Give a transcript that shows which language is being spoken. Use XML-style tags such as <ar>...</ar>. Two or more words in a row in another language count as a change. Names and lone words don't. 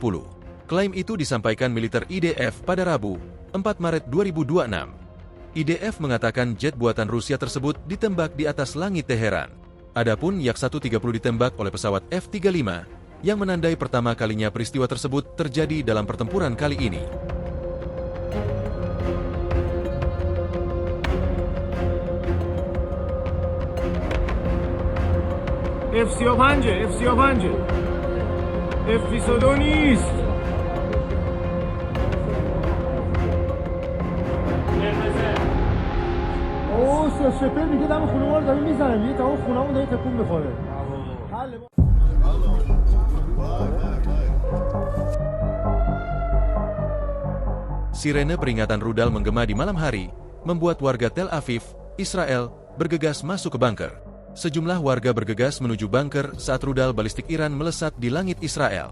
<id>Klaim itu disampaikan militer IDF pada Rabu, 4 Maret 2026. IDF mengatakan jet buatan Rusia tersebut ditembak di atas langit Teheran. Adapun Yak-130 ditembak oleh pesawat F-35, yang menandai pertama kalinya peristiwa tersebut terjadi dalam pertempuran kali ini.</id> <fa>F-35 F-35 F-22 نیست. اوه شپر میگه دم خونه ما رو داره میزنه، میگه تمام خونه‌مون داره تکون میخوره.</fa> <id>Sirene peringatan rudal menggema di malam hari, membuat warga Tel Aviv, Israel, bergegas masuk ke bunker. Sejumlah warga bergegas menuju bunker saat rudal balistik Iran melesat di langit Israel.</id>